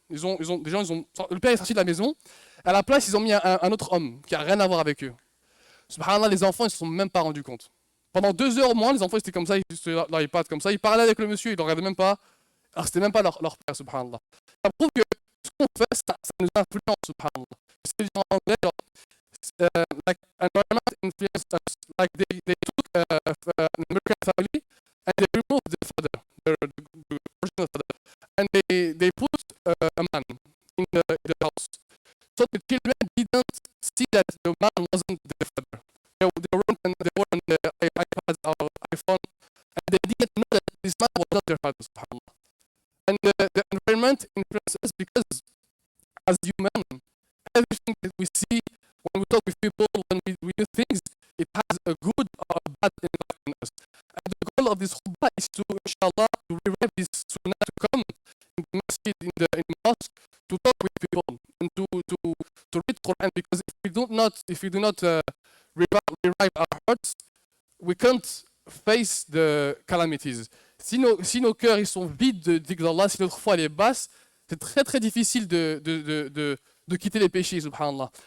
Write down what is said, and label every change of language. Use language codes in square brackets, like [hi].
[fr] Le père est sorti de la maison. À la place, ils ont mis un autre homme qui n'a rien à voir avec eux. Subhanallah, les enfants, ils ne se sont même pas rendus compte. Pendant 2 heures au moins, les enfants étaient comme ça, ils étaient sur leur iPad comme ça, ils parlaient avec le monsieur, ils ne le regardaient même pas. Alors c'était même pas leur père, subhanallah. Ça prouve que ce qu'on fait, ça nous influence, subhanallah. C'est en anglais, genre, [en] like environment influence us. Like they took an American family and they removed the father, the original father, and they put a man in the house. So the children didn't see that the man wasn't the father. They were on the iPad or iPhone, and they didn't know that this man was not their father, subhanallah. And the environment influences us because, as human, everything that we see, when we talk with people, when we do things, it has a good or a bad impact on us. And the goal of this khutbah is to, inshallah, to revive this sunnah to come in the masjid, in the mosque, to talk with people and to read Quran. Because if we do not revive our hearts, we can't face the calamities. [fr] Si nos cœurs ils sont vides de dhikr d'Allah, si notre foi elle est basse, c'est très très difficile de quitter les péchés, subhanallah.